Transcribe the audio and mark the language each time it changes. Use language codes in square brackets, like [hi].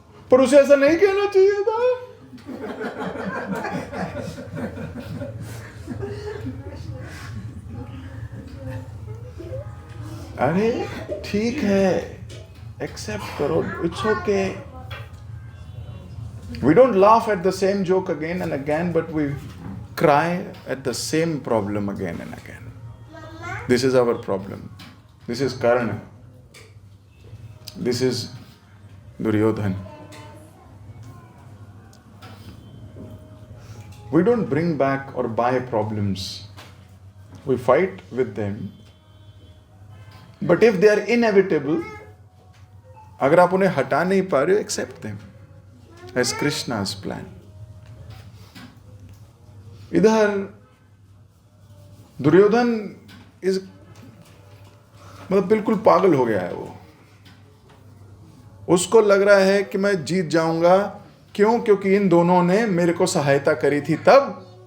[hi] पर उसे ऐसा नहीं कहना चाहिए था। अरे ठीक है, एक्सेप्ट करो, it's okay. [en] We don't laugh at the same joke again and again, but we cry at the same problem again and again. This is our problem. This is Karna. This is Duryodhan. We don't bring back or buy problems. We fight with them. But if they are inevitable, [hi] अगर आप उन्हें हटा नहीं पा रहे हो, [en] accept them as Krishna's plan. [hi] इधर दुर्योधन इस मतलब बिल्कुल पागल हो गया है वो। उसको लग रहा है कि मैं जीत जाऊंगा। क्यों? क्योंकि इन दोनों ने मेरे को सहायता करी थी तब।